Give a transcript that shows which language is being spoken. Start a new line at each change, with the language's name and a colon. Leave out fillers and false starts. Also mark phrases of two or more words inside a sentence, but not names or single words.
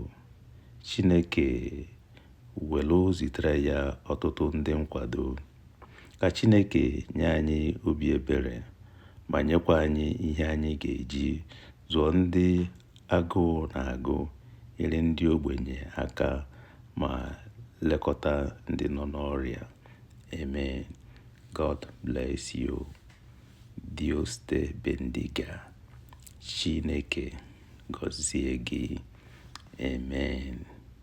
Igbo: Chineke welu zitere ya ọtụtụ ndị nkwado. Ka Chineke nye anyị obi ebere ma nyekwa anyị ihe anyị ga-eji zụọ ndị agụụ na-agụ, nyere ndị ogbenye aka ma lekọta ndị nọ n'ọrịa.
English: Amen. God bless you.
Spanish: Dios te bendiga.
Igbo: Chineke gọzie gị. Amen.